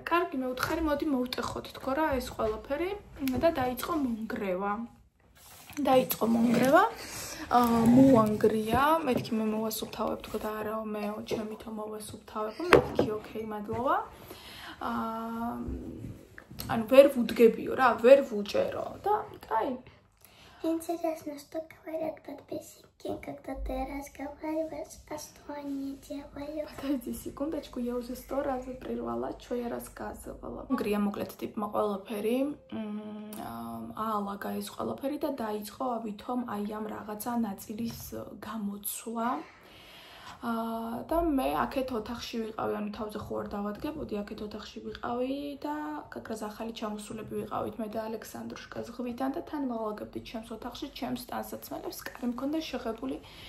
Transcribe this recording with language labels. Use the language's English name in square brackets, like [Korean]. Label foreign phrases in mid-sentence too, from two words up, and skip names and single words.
[Georgian] კარგი, მე ვუთხარი, მოდი მოვტეხოთ თქო რა ეს ყველაფერი და დაიწყო მონგრევა. მოანგრია, მეთქი მე მოვასუფთავებ თქო და არაო მეო, ჩემითო მოვასუფთავებ, მეთქი ოკეი, მადლობა. ანუ ვერ ვუდგებიო რა, ვერ ვუჭერო და კაი. [Russian] Интересно, что говорят подписчики, когда ты разговариваешь, а что они делают? Подожди секундочку, я уже 100 раз прервала, что я рассказывала. [Georgian] Грия მოკლედ ტიპმა ყველაფერი აალაგა ეს ყველაფერი და დაიწყო ავითომ აი ამ რაღაცა ნაწილის გამოცვლა. და მე აქეთ ოთახში ვიყავი, ანუ თავზე ხო არ დავადგებოდი, აქეთ ოთახში ვიყავი და გაგრას ახალი ჩამოსულები ვიყავით მე და ალექსანდრუშკა ზღვიდან და თან მოვაგებდით ჩემს ოთახში, ჩემს ტანსაცმელებს, კარი მქონდა შეღებული.